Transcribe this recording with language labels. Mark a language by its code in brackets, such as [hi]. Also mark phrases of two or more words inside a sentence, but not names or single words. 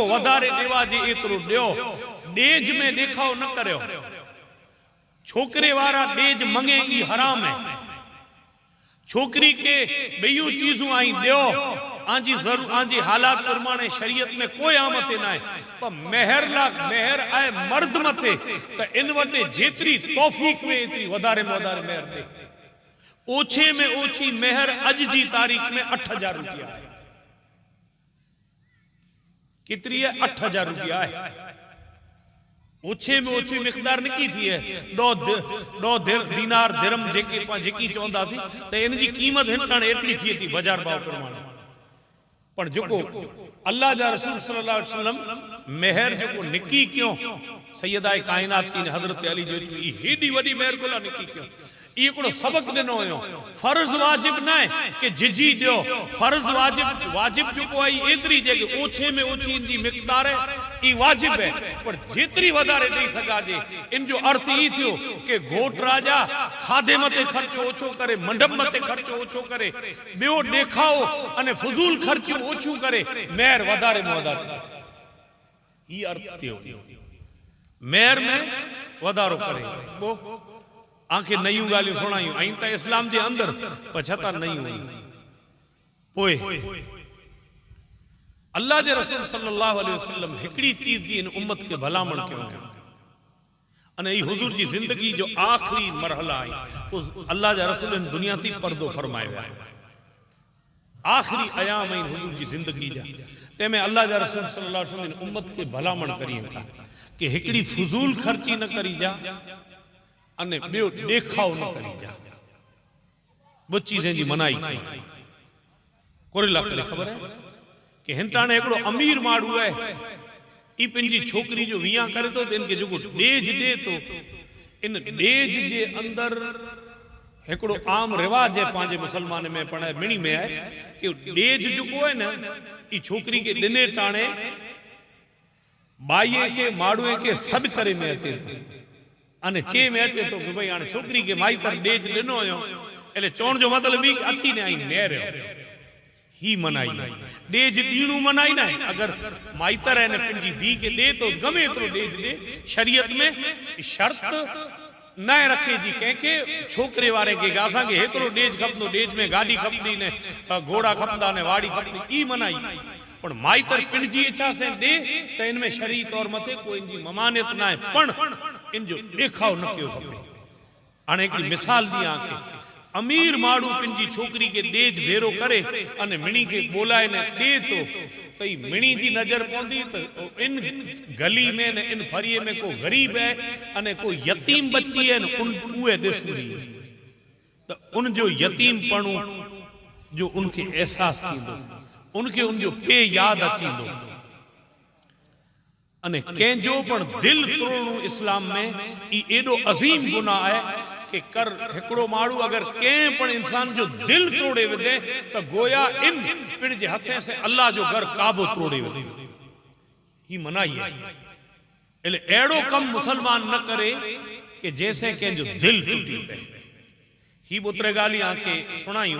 [kfr] वधारे देवा जे एतरो दियो डेज में देखाव न करयो छोकरे वारा डेज मंगे ई हराम है छोकरी के बेयू चीजों आई दियो आंजी जरूर आंजी हालात प्रमाणे शरीयत में कोई आमते ना है पर मेहर ला मेहर आए मर्द मथे तो इन वटे जेतरी तौफीक में इतनी वधारे में वधारे मेहर दे। ओछे में ओछी मेहर अज जी तारीख में 8,000 रुपया है। कितनी है? 8,000 रुपया है। ओछे में ओछी मिकदार निकी थी है दो दीनार दिरम जेकी चवंदा सी तो इन जी कीमत हिन एतरी थी थी बाजार भाव प्रमाणे। पर जो अल्लाह जा रसूल [ar] صلى الله عليه وسلم [kfr] मेहर जो निकी क्यों सैयदा कायनात थी हजरत अली जो हेडी वडी मेहर कोला निकी क्यों ये सबक दिनो हो। फर्ज वाजिब ना है कि जिजी दियो, फर्ज वाजिब जो कोई एतरी जगह ओछे में ओछी इनकी मिकदार है ई वाजिब है पर जेतरी वधारे दई सका जे। इन जो अर्थ ई थियो कि घोट राजा खाधे मते खर्च ओछो करे, मंडप मते खर्च ओछो करे, बियो देखाओ अने फजूल खर्च ओछो करे, मेहर वधारे में वधारे ई अर्थ थियो। मेहर में वधारो करे वो आंखें नयूं गालियूं सुनायूं आई त इस्लाम जे अंदर पछता नहीं हुई पोए अल्लाह जे रसूल [ar] صلى الله عليه وسلم [kfr] हिकड़ी चीज जी इन उम्मत के भलामण कयो अने ई हुजूर जी जिंदगी जो आखिरी मरहला आई अल्लाह जा रसूल इन दुनिया ती पर्दो फरमायो है। आखिरी अयाम इन हुजूर जी जिंदगी जा ते में अल्लाह जा रसूल [ar] صلى الله عليه وسلم [kfr] इन उम्मत के भलामण करी था कि हिकड़ी फजूल खर्ची न करी जा अने बियो देखाव न करी जा। वो चीजें जी मनाई कोरेला के खबर है कि हिंताने एकड़ो अमीर माड़ू है ई पिंजी छोकरी जो विया करे तो इनके जो डेज दे तो इन डेज जे अंदर एकड़ो आम रिवाज है पांचे मुसलमान में पण मिणी में है कि डेज जो को है ना ई छोकरी के दिने टाणे बाईए के माड़ुए के सद करे में अचे अने चे में अचे तो कि भाई हाणे छोकरी के माईतर डेज दिनो हो એટલે चोण जो मतलब ई अची ने आई नेर ही मनाई डेज दीणू मनाई ना अगर माईतर है ने पिंजी दी के दे तो गमे तो डेज दे। शरीयत में शर्त न रखे जी के छोकरे वारे के असा के हेतरो डेज खपनो डेज में गाड़ी खपदी ने घोड़ा खपदा ने वाड़ी खपदी ई मनाई पण माईतर पिंजी इच्छा से दे तो इनमें शरीय तौर मथे कोई इनकी ममानियत ना है पण इन जो देखाव न क्यों खपे। हाणे हिकड़ी मिसाल दी आंखे अमीर माड़ू पिंजी छोकरी के डेज भेरो करे अने मिणी के बोलाए ने दे तो तई मिणी जी नजर पौंदी तो इन गली में ने इन फरिये में को गरीब है अने को यतीम बच्ची है न उन उए दिसदी तो उन जो यतीम पणू जो उनके एहसास थींदो उनके उन जो पे याद अचींदो अने कंहिंजो पण दिल तोड़णो इस्लाम में ई एडो अजीम गुनाह है कि कर हिकड़ो माड़ू अगर कंहिं पण इंसान जो दिल तोड़े विदे तो गोया इन पिण जे हथे से अल्लाह जो घर काबो तोड़े विदे ही मनाई है। एले एड़ो कम मुसलमान न करे कि जैसे कंहिंजो दिल टूटी पे ही बुतरे गाली आंखे सुनायूं।